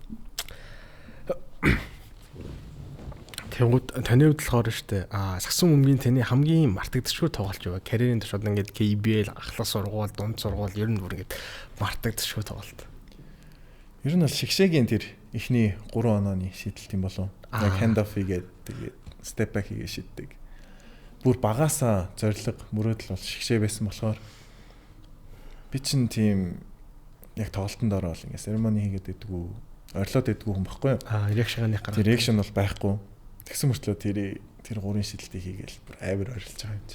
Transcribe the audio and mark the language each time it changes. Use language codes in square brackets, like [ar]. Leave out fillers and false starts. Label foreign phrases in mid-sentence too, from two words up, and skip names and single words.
[mn] Тэнгүүд таны хувьд болохоор штэ сагсан өмгийн таны хамгийн мартагдчихгүй тоглолч юу вэ? Карьерийн туршид ингээд KBL ахлах сургууль, дунд сургууль ер нь бүр ингээд мартагдчихгүй тоглолт. Ер нь бол шигшээгийн тэр эхний 3 онооны шийдэлт юм болов. Яг [en] hand off [mn] хийгээд тэгээд [en] step back [mn] хийгээ шийддэг. Бүр багаасаа зориг мөрөөдөл бол шигшээ байсан болохоор би чинь тийм яг тоглолтонд ороод ингээд церемони хийгээд идэггүй, орилоод идэггүй хүн байхгүй юу? Реакшн гараа. Тэр реакшн бол байхгүй. Тэгсэн мөртлөө тэр 3 шидэлтийг хийгээл бүр амар орилж байгаа юм чи.